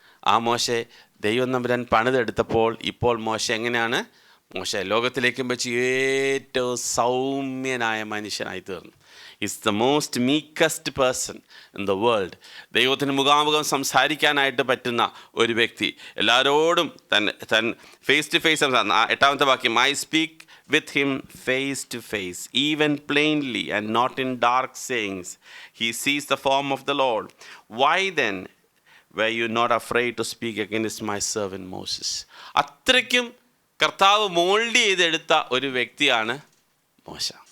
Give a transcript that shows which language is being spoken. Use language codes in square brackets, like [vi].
[ml] ആ മോശയെ ദൈവം തമ്പുരാൻ പണിതെടുത്തപ്പോൾ ഇപ്പോൾ മോശ എങ്ങനെയാണ്? മോശ ലോകത്തിലേക്കും വെച്ച് ഏറ്റവും സൗമ്യനായ മനുഷ്യനായി തീർന്നു. [en] Is the most meekest person in the world. [ml] ദൈവത്തിന് മുഖാമുഖം സംസാരിക്കാനായിട്ട് പറ്റുന്ന ഒരു വ്യക്തി. എല്ലാവരോടും തൻ [en] Face to face. [ml] 8-ാമത്തെ വാക്യം, [en] I speak with him face to face, even plainly, and not in dark sayings. He sees the form of the Lord. Why then were you not afraid to speak against my servant Moses? [ml] അത്രയ്ക്കും കർത്താവ് mould ചെയ്തെടുത്ത ഒരു വ്യക്തിയാണ് മോശ.